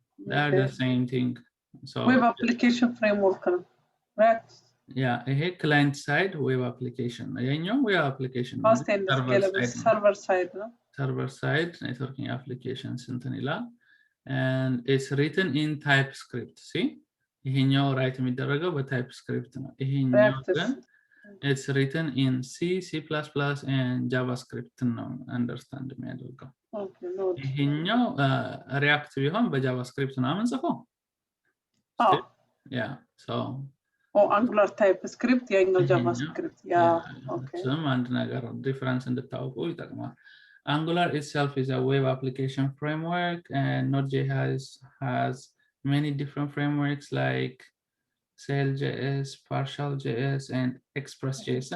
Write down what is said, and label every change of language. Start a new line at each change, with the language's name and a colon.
English: They are the same thing. So web application framework ነው React. Yeah, ይሄ client side web application ነው። የኛው web application ነው። server side ነው። server side networking applications እንትን ይላል and it's written in TypeScript. See?
Amharic: ይሄኛው ራይት የሚደረገው በታይፕስክሪፕት ነው። ይሄኛው ግን
English: it's written in C, C++ and JavaScript
Amharic: ነው understand የሚያደርገው። ይሄኛው React ቢሆን በጃቫስክሪፕት ነው የምንጽፈው። Yeah, so
English: Angular TypeScript ያኛው JavaScript. Okay.
Amharic: So አንድ ነገር difference እንድታውቁ ይጠቅማል።
English: Angular itself is a web application framework, and Node.js has many different frameworks like Sail.js, Partial.js, and Express.js.